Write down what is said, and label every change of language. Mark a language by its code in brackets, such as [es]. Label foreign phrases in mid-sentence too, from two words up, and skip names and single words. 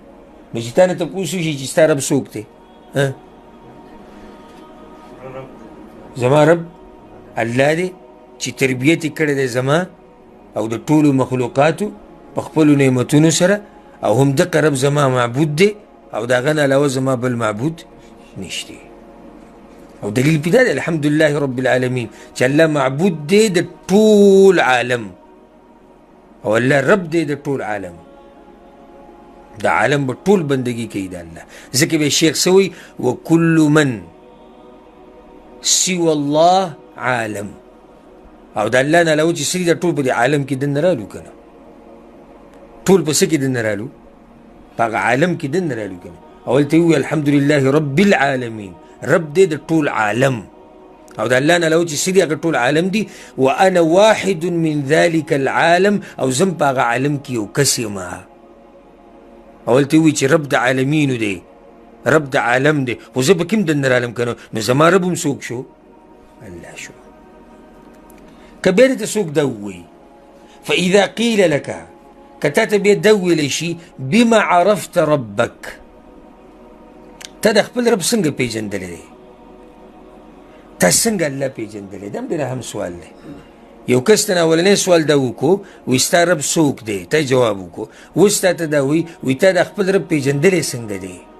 [ps] نو چې تا نه تپوس وشي چې ستا رب څوک دی؟ زما رب الله دی چې تربیت یې کړی دی زما او د ټولو مخلوقاتو په خپلو نعمتونو سره، او هم دغه رب زما معبود دی، او د هغه نه علاوه زما بل معبود نشتی. او دلیل پې دا دی [ar] الحمدلله رب العالمین [ps] چې الله معبود دی د ټول عالم، او الله رب دی د ټول عالم. دا عالم به ټول بندگی کوي د الله. ځکه به شیخ سوی [ar] وکل من سوى الله عالم، [ps] او د الله نه علاوه چې سړي دا ټول په دې عالم کې دننه رالو که نه، ټول په څه کې دننه رالو؟ په هغه عالم کې دننه رالو که نه. اول ته ووایي [ar] الحمدلله رب العالمین، [ps] رب دی د ټول عالم، او د الله نه علاوه چې څه دي هغه ټول عالم دي. [ar] وانا واحد من ذلك العالم، [ps] او زم په هغه عالم کې یو کس یم. اول ته ووایي چې رب د عالمینو دی، رب د عالم دی، خو زه به کوم دننه رالم که نه، نو زما رب هم څوک شو؟ الله شو. که بیا درته څوک دا ووایي [ar] فاذا قیل لك، [ps] که تا ته بیا دا وویلی شي [ar] بما عرفت ربک، [ps] تا د خپل رب څنګه پیژندلی دی؟ تا څنګه الله پیژندلی دی؟ هم ډېر اهم سوال دی. یو کس ته اولنی سوال دا وکړو وایي ستا رب څوک دی؟ تا جواب وکړو. اوس تا ته دا وایي تا د خپل رب پیژندلی څنګه دی؟